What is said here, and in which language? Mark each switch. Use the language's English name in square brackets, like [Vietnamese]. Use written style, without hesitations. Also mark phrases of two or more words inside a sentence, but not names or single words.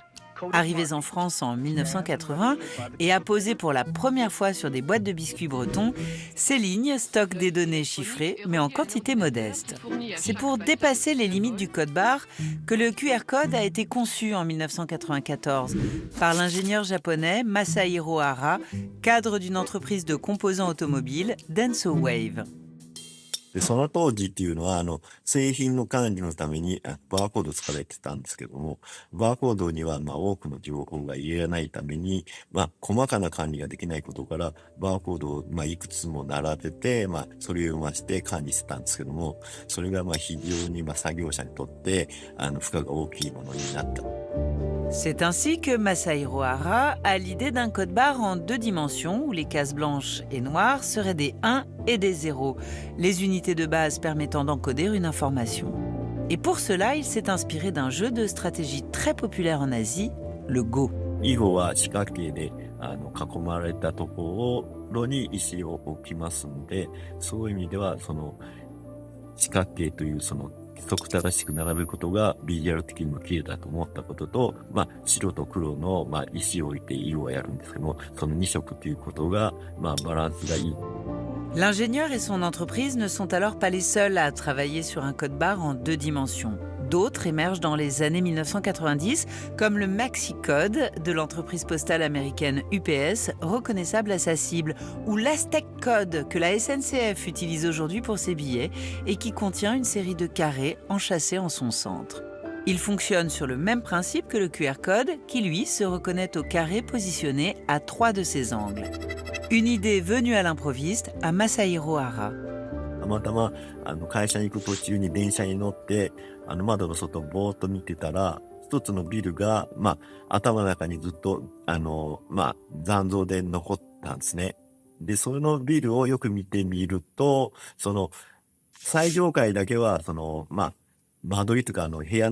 [French] Arrivés en France en 1980 et apposés pour la première fois sur des boîtes de biscuits bretons, ces lignes stockent des données chiffrées, mais en quantité modeste. C'est pour dépasser les limites du code barre que le QR code a été conçu en 1994 par l'ingénieur japonais Masahiro Hara, cadre d'une entreprise de composants automobiles, Denso Wave. [Japanese] で、その当時っていうのは、製品の管理のためにバーコード使われてたんですけども、バーコードには多くの情報が入れないために、細かな管理ができないことから、バーコードをいくつも並べて、それを読ませて管理してたんですけども、それが非常に作業者にとって、負荷が大きいものになった。 [French] C'est ainsi que Masahiro Hara a l'idée d'un code barre en 2 dimensions où les cases blanches et noires seraient des 1 et des 0, les unités de base permettant d'encoder une information. Et pour cela, il s'est inspiré d'un jeu de stratégie très populaire en Asie, le Go. [Japanese] 囲碁は四角形で囲まれたところに石を置きますので、そういう意味では四角形という規則正しく並べることがビジュアル的にも綺麗だと思ったことと、白と黒の石を置いて色をやるんですけども、その2色ということがバランスがいい。 [French] L'ingénieur et son entreprise ne sont alors pas les seuls à travailler sur un code barre en 2 dimensions. D'autres émergent dans les années 1990, comme le Maxi-Code de l'entreprise postale américaine UPS, reconnaissable à sa cible, ou l'Aztec Code que la SNCF utilise aujourd'hui pour ses billets et qui contient une série de carrés enchâssés en son centre. Il fonctionne sur le même principe que le QR code, qui lui se reconnaît au carré positionné à 3 de ses angles. Une idée venue à l'improviste à Masahiro Hara. [Japanese] たまたま会社に行く途中に電車に乗って窓の外をぼーっと見てたら、一つのビルが頭の中にずっと残像で残ったんですね。で、そのビルをよく見てみると、最上階だけは間取りとか部屋